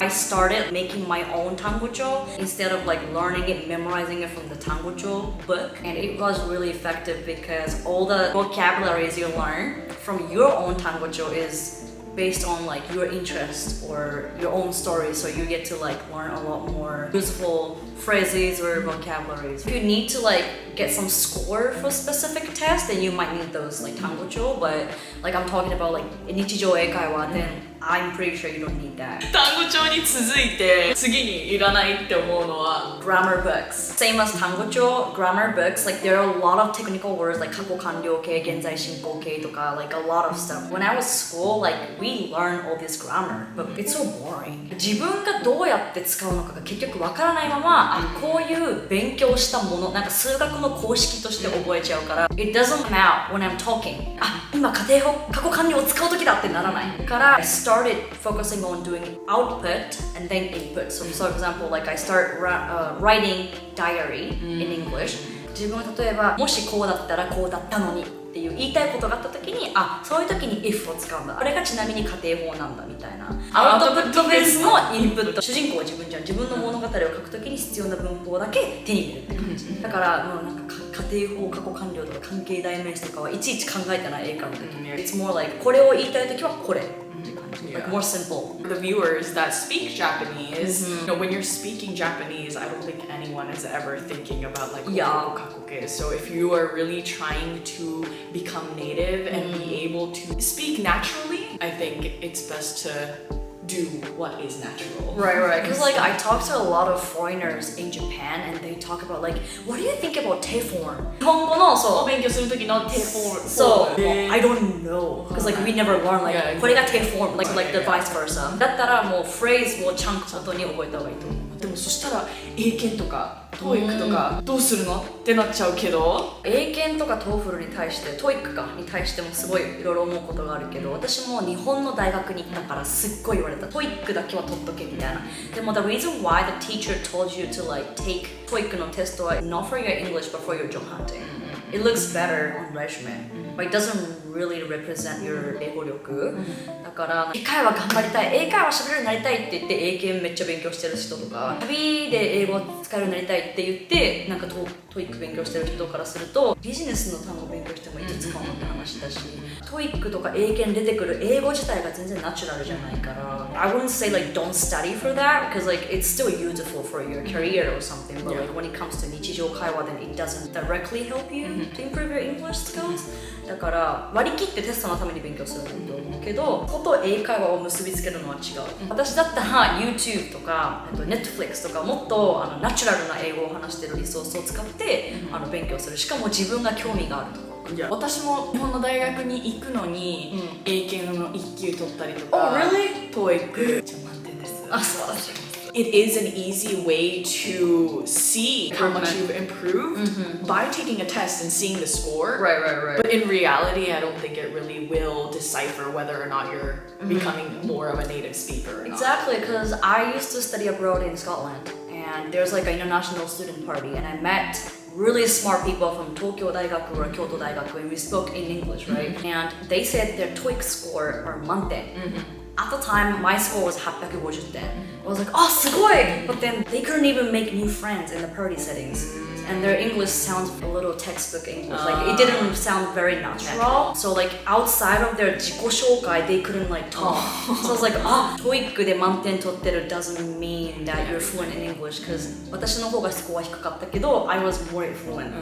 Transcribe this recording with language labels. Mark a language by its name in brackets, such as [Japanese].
[English] I started making my own tangocho instead of like learning it, memorizing it from the tangocho book, and it was really effective because all the vocabularies you learn from your own tangocho is based on like your interest or your own story, so you get to like learn a lot more useful phrases or vocabularies. If you need to like get some score for a specific test, then you might need those like tangocho, but like I'm talking about like 日常英会話 then I'm pretty sure you don't need that. [Japanese] 単語帳に続いて次にいらないって思うのは [English] grammar books. Same as 単語帳 grammar books, like there are a lot of technical words like [Japanese] 過去完了形、現在進行形とか [English] like a lot of stuff. When I was school, like we learned all this grammar, but it's so boring. [Japanese] 自分がどうやって使うのかが結局わからないまま、こういう勉強したもの、なんか数学の公式として覚えちゃうから、 [English] it doesn't come out when I'm talking. [Japanese] 今過程法、過去完了を使う時だってならないから、 [English] I started focusing on doing output and then input. So for example, like I start writing diary in English. [Japanese] 自分は例えば、もしこうだったらこうだったのにっていう言いたいことがあった時に、そういう時に if を使うんだ。あれがちなみに家庭法なんだみたいな。アウトプットベースのインプット。主人公は自分じゃん。自分の物語を書く時に必要な文法だけ手に入れるって感じ。だからもうなんか家庭法、過去完了とか関係代名詞とかはいちいち考えてない英会話の時に。 [English] It's more like [Japanese] これを言いたい時はこれ。 [English] Like more simple. For the viewers that speak Japanese, you know, when you're speaking Japanese, I don't think anyone is ever thinking about like kakoke. So if you are really trying to become native and be able to speak naturally, I think it's best to do what is natural. Right. Because like I talk to a lot of foreigners in Japan and they talk about like, what do you think about te form? [Japanese] 日本語のそう勉強する時の te form. [English] So I don't know because like we never learn like [Japanese] これが [English] te form like the vice versa. [Japanese] だったらもうフレーズをちゃんとに覚えた方がいいと思う。でもそしたら英検とか TOEIC とかどうするのってなっちゃうけど、英検とか TOEFL に対して TOEIC かに対してもすごいいろいろ思うことがあるけど、私も日本の大学に行ったからすっごい言われた。 TOEIC だけは取っとけみたいな。でも [English] the reason why the teacher told you to like take TOEIC [Japanese] のテストは [English] not for your English but for your job hunting. It looks better on resume, but it doesn't really represent your 英語力。 [Japanese] だから英会話頑張りたい、英会話喋れるようになりたいって言って英検めっちゃ勉強してる人とか、旅で英語使えるようになりたいって言ってなんかTOEIC 勉強してる人からするとビジネスの単語勉強してもいつ使うのって話だし、TOEIC とか英検出てくる英語自体が全然ナチュラルじゃないから、 [English] I wouldn't say like don't study for that because like it's still useful for your career or something, but like [Japanese] when it comes to 日常会話 [English] then it doesn't directly help you to improve your English skills. [Japanese] だから割り切ってテストのために勉強すると思うけど、こと英会話を結びつけるのは違う。私だったら YouTube とかNetflix とかもっとナチュラルな英語を話してるリソースを使って勉強する。しかも自分が興味があるとこ。いや、私も日本の大学に行くのに、英検の1級取ったりとか、 [English] really? [Japanese] TOEIC じゃ満点です。素晴らしい。 [English] It is an easy way to see how much you've improved by taking a test and seeing the score. Right. But in reality, I don't think it really will decipher whether or not you're becoming more of a native speaker or not. Exactly, because I used to study abroad in Scotland, and there's like an international student party, and I met really smart people from Tokyo 大学 or Kyoto 大学 and we spoke in English, right? And they said their TOEIC score are 満点。 At the time, my score was 850点. I was like, oh, すごい! But then they couldn't even make new friends in the party settings. And their English sounds a little textbook English. Like, it didn't sound very natural. So, like, outside of their 自己紹介, they couldn't, like, talk. So I was like, [Japanese] TOEIC で満点取ってる [English] doesn't mean that you're fluent in English. Because [Japanese] 私の方がスコア低かったけど, [English] I was more fluent.